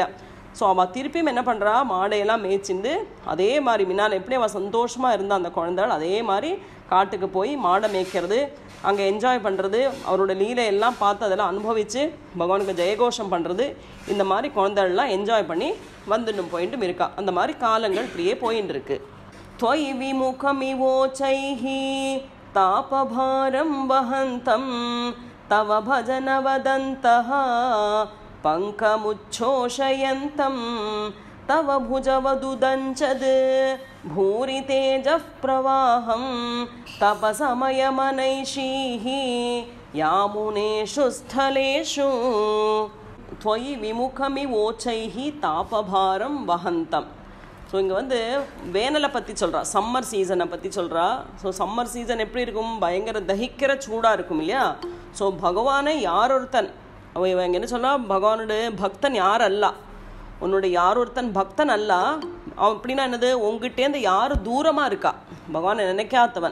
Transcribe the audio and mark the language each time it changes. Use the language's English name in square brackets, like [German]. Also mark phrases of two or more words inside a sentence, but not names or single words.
[Tamil] ஸோ அவள் திருப்பியும் என்ன பண்ணுறா, மாடையெல்லாம் மேய்ச்சிண்டு அதே மாதிரி முன்னால் எப்படி அவள் சந்தோஷமாக இருந்தா அந்த குழந்தைகள், அதே மாதிரி காட்டுக்கு போய் மாடை மேய்க்கிறது, அங்கே என்ஜாய் பண்ணுறது, அவரோட லீலையெல்லாம் பார்த்து அதெல்லாம் அனுபவித்து பகவானுக்கு ஜெயகோஷம் பண்ணுறது, இந்த மாதிரி குழந்தைகள்லாம் என்ஜாய் பண்ணி வந்துட்டும் போயிட்டும் இருக்கா. அந்த மாதிரி காலங்கள் இப்படியே போயின்னு இருக்கு. [Sanskrit] त्वयि विमुखमिवोचैः तापभारं वहन्तं तव भजनवदन्तः पङ्कमुच्छोषयन्तं तव भुजवदुदञ्चद् भूरि तेजः प्रवाहं तपसमयमनैषीः यामुनेषु स्थलेषु त्वयि विमुखमिवोचैः तापभारं वहन्तं. [Tamil] ஸோ இங்கே வந்து வேனலை பற்றி சொல்கிறா, [English] summer seasonai [Tamil] பற்றி சொல்கிறா. ஸோ [English] summer season [Tamil] எப்படி இருக்கும், பயங்கர தகிக்கிற சூடாக இருக்கும் இல்லையா. ஸோ பகவானை யார் ஒருத்தன், இவங்க என்ன சொல்கிறா, பகவானுடைய பக்தன் யார் அல்ல, உன்னுடைய யார் ஒருத்தன் பக்தன் அல்ல, அவன் அப்படின்னா என்னது, உங்ககிட்டேருந்து யார் தூரமாக இருக்கா, பகவானை நினைக்காதவன்.